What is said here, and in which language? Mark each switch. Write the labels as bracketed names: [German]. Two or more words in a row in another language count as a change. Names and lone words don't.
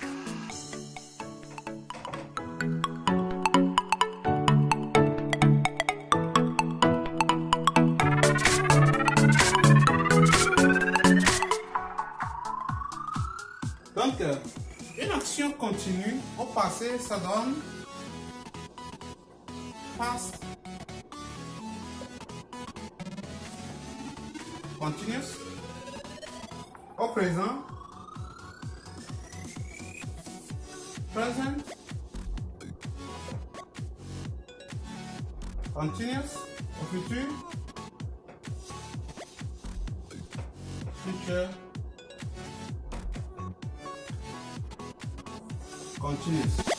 [French] Donc, une action continue au passé, ça donne [English] past continuous. [French] Au présent, [English] present continuous. [French] Au futur, [English] future continuous.